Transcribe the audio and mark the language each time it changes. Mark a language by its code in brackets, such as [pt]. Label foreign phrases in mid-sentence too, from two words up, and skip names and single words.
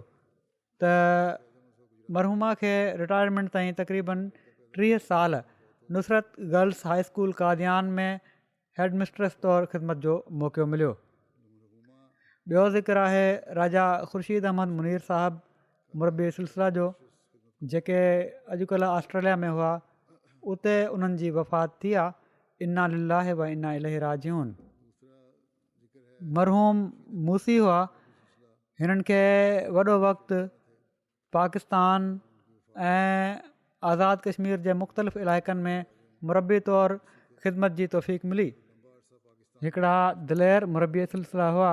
[sd] त मरहूमा खे रिटायरमेंट ताईं तक़रीबन 30 साल नुसरत गर्ल्स हाई स्कूल कादियान में [en] head mistress [sd] तौरु ख़िदमत जो मौक़ो मिलियो। ॿियो ज़िक्र आहे राजा ख़ुर्शीद अहमद मुनीर साहिबु मुरबी सिलसिला जो, जेके अॼुकल्ह ऑस्ट्रेलिया में हुआ। उते उन्हनि जी वफ़ात थी आहे। [ar] إنا لله وإنا إليه راجعون. [sd] मरहूम मूसी हुआ। हिननि खे वॾो वक़्तु पाकिस्तान ऐं आज़ादु कश्मीर जे मुख़्तलिफ़ इलाइक़नि में मुरबी तौरु ख़िदमत जी तौफ़ीक़ मिली। हिकिड़ा दिलेर मुरबी सिलसिला हुआ।